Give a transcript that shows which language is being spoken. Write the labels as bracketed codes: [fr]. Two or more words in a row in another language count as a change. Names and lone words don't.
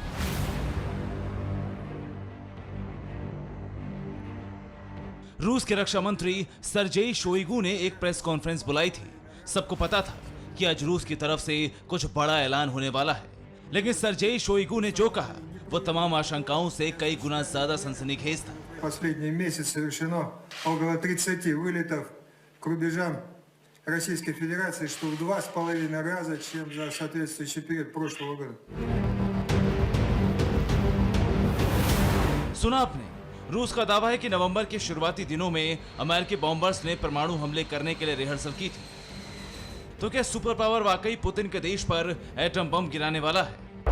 [hi] रूस के रक्षा मंत्री सर्जेई शोइगु ने एक [en] press conference [hi] बुलाई थी। सबको पता था कि आज रूस की तरफ से कुछ बड़ा ऐलान होने वाला है, लेकिन सर्जेई शोइगु ने जो कहा वो तमाम आशंकाओं से कई गुना ज्यादा सनसनीखेज था। [ru] Последний месяц совершено около 30 вылетов к рубежам Российской Федерации, что в 2,5 раза, чем за соответствующий период прошлого года. [hi] सुना आपने? रूस का दावा है कि नवंबर के शुरुआती दिनों में अमेरिकी बॉम्बर्स ने परमाणु हमले करने के लिए रिहर्सल की थी। तो क्या [en] super power [hi] वाकई पुतिन के देश पर [en] atom bomb [hi] गिराने वाला है?